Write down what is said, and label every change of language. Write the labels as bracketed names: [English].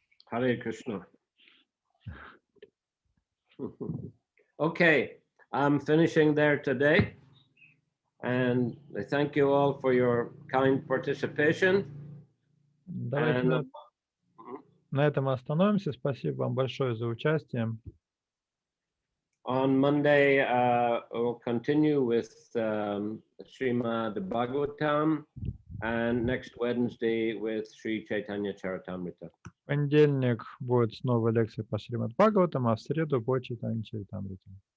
[English] Hare Krishna. Okay, I'm finishing there today. And I thank you all for your kind participation. [Russian] Давайте на этом остановимся. Спасибо вам большое за участие. [English] On Monday, we'll continue with Srimad Bhagavatam, and next Wednesday with Sri Chaitanya Charitamrita. [Russian] В понедельник будет снова лекция по Шримад Бхагаватам, а в среду по Чайтанье Чаритамрите.